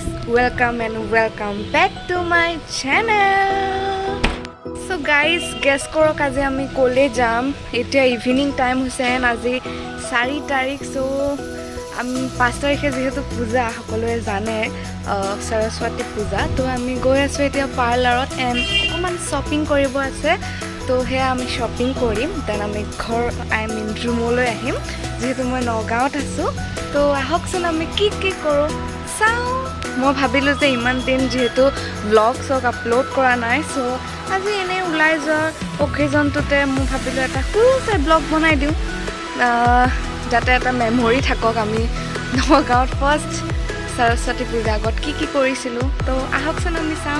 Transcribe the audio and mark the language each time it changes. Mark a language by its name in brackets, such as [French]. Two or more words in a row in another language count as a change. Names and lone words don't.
[English] welcome and welcome back to my channel. So guys, guess [Assamese] কৰা কাজে আমি ক'লৈ যাম. Etia [English] evening time [Assamese] হৈছে and আজি 4 তাৰিখ so আমি 5 তাৰিখে যিহেতু পূজা সকলোৱে জানে Saraswati পূজা তো আমি গৈ আছো এতিয়া পাৰ্লাৰত and অকমান shopping কৰিবলৈ আছে তো হে আমি shopping কৰিম then আমি ঘৰ [English] I mean [Assamese] room লৈ আহিম যিহেতু মই Nagaon আছো তো আহকচোন আমি কি কৰো চাওঁ মই ভাবিলো যে ইমান দিন যেহেতু [English] blogs upload [Assamese] কৰা নাই সো আজি এনে উলাই যোৱাৰ অকেজনটোতে মই ভাবিলো এটা সৰুছে ব্লগ বনাই দিওঁ যাতে এটা মেমৰি থাকক আমি নগাঁৱত ফাৰ্ষ্ট সৰস্বতী পূজা আগত কি কৰিছিলো তো আহকচোন আমি চাওঁ